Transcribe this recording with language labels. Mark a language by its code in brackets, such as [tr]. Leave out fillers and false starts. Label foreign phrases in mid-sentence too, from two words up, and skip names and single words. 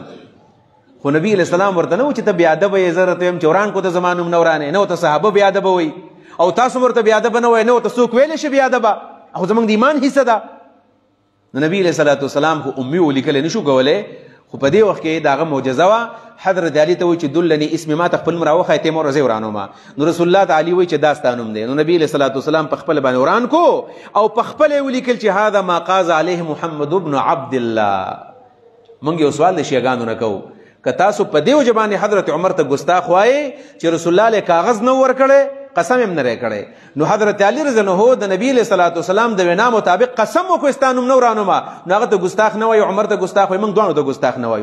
[ps] خو نبی [ar] علیہ السلام [ps] ورته نه و چې ته بې ادبه یې، زه درته وایم چې وران کو ته زما نوم نه ورانې، نه ورته صحابه بې ادبه وایي او تاسو ورته بې ادبه نه وایي، نه ورته څوک ویلی شي بې ادبه، خو زمونږ د ایمان حصه ده. نو نبی [ar] علیہ الصلوۃ والسلام [ps] خو امي ولیکلی نشو کولی، خو په دې وخت کې د هغه معجزه وه. حضرت علي ته وایي چې [ar] دلني اسمي [ps] ما ته خپل نوم راوښایې ته یې مه ورځئ ورانومه. نو رسول الله ته علي وایي چې دا ستا نوم دی. نو نبی [ar] علیہ الصلوۃ والسلام [ps] په خپله باندې وران کو او په خپله یې ولیکل چې [ar] هذا ما قاز علیه محمد بن عبد الله. [ps] موږ یو سوال د شیعګانو نه کوو، که تاسو په دې وجه باندې حضرت عمر ته ګستاخ وایئ چې رسول الله کاغذ نه ورکړی، قسم هم نه کړی، نو حضرت علی [ar] رضی الله عنه [ps] د نبی [ar] علیہ الصلوۃ والسلام [ps] د وینا مطابق قسم وکړ ستا نوم نه ورانومه، نو هغه ته ګستاخ نه وایو، عمر ته ګستاخ وایو، موږ دواړو ته ګستاخ نه وایو.